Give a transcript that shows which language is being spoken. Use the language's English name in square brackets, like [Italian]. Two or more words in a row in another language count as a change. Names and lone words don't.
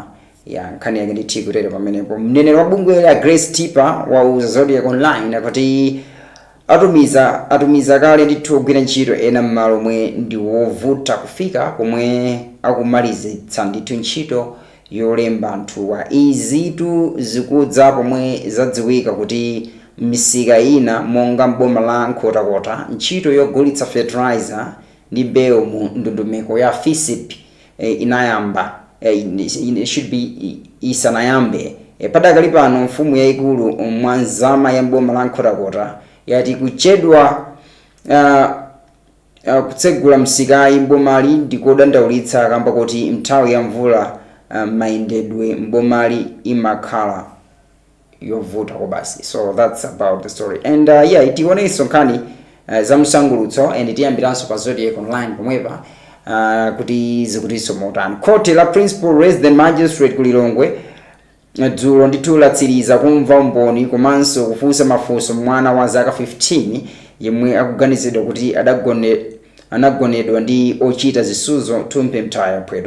[Nyanja] Ya nkhani yake ndithu kutero pamenepo. Mneneri wa bungwe la Grace Tipper wa Zodiac Online akuti atumiza kale ndithu ogwira ntchito ena m'malo omwe ndi wovuta kufika komwe akumalizitsa ndithu ntchito yolemba anthuwa. Izitu zikudza pomwe zadziwika kuti misika ina monga mboma la Nkhotakota ntchito yogulitsa fertilizer ndi mbewu mu ndondomeko ya FISIP inayamba [English] should be [Nyanja] isanayambe. Padakali pano mfumu yayikulu mwanzama ya mboma la Nkhotakota yati kuchedwa kutsegula msikayi mbomali ndikodandaulitsa kamba kuti nthawi ya mvula mayendedwe mbomali imakhala yovuta ko basi. [English] So that's about the story. And yeah, [Nyanja] tionenso nkhani za msangulutso and tiyambiranso pa Zodiac Online pomwepa kuti zikutinso motani. Koti la Principal Resident Magistrate ku Lilongwe dzulo ndithu latsiriza kumva umboni komanso kufunsa mafunso mwana wa zaka 15 yemwe akuganizidwa kuti anagonedwa ndi ochita zisuzo Tumpe Mtaya Pwedo.